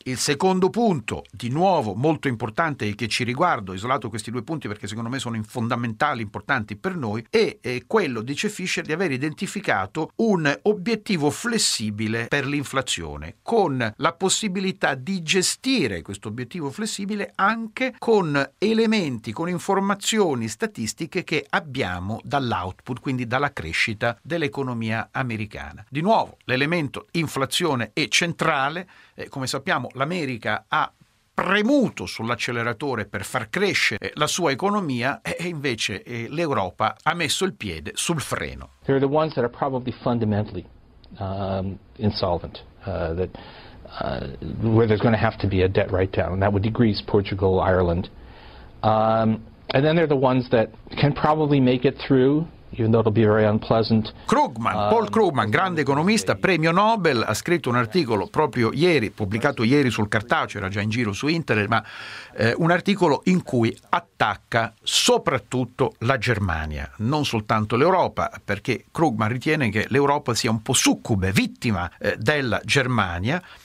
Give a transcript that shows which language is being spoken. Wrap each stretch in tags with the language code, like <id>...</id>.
<it>Il secondo punto, di nuovo molto importante e che ci riguarda, ho isolato questi due punti perché secondo me sono fondamentali, importanti per noi, è quello, dice Fischer, di aver identificato un obiettivo flessibile per l'inflazione, con la possibilità di gestire questo obiettivo flessibile anche con elementi, con informazioni statistiche che abbiamo dall'output, quindi dalla crescita dell'economia americana. Di nuovo, l'elemento inflazione è centrale. Come sappiamo, l'America ha premuto sull'acceleratore per far crescere la sua economia e invece l'Europa ha messo il piede sul freno.</it> <en>They're the ones that are probably fundamentally insolvent, that where there's going to have to be a debt write down. That would be Greece, Portugal, Ireland. And then they're the ones that can probably make it through.</en> <it>Krugman, Paul Krugman, grande economista, premio Nobel, ha scritto un articolo proprio ieri, pubblicato ieri sul cartaceo, era già in giro su internet, ma un articolo in cui attacca soprattutto la Germania, non soltanto l'Europa, perché Krugman ritiene che l'Europa sia un po' succube, vittima della Germania.</it>